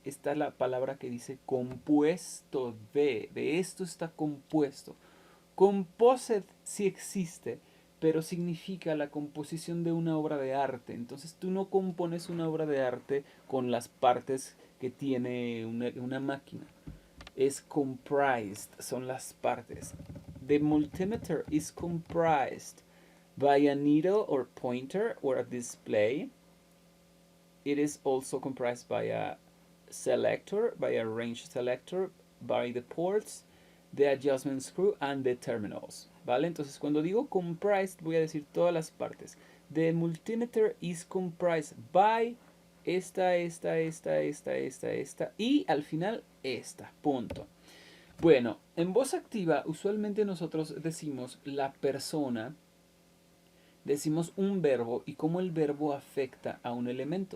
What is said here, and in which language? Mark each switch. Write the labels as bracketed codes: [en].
[es] Esta es la palabra que dice compuesto de esto está compuesto. Composite sí existe, pero significa la composición de una obra de arte. Entonces tú no compones una obra de arte con las partes que tiene una máquina. Es comprised, son las partes. [en] The multimeter is comprised by a needle or pointer or a display. It is also comprised by a selector, by a range selector, by the ports, the adjustment screw and the terminals. [es] ¿Vale? Entonces cuando digo comprised voy a decir todas las partes. [en] The multimeter is comprised by [es] esta y al final esta. Punto. Bueno, en voz activa usualmente nosotros decimos la persona, decimos un verbo y cómo el verbo afecta a un elemento.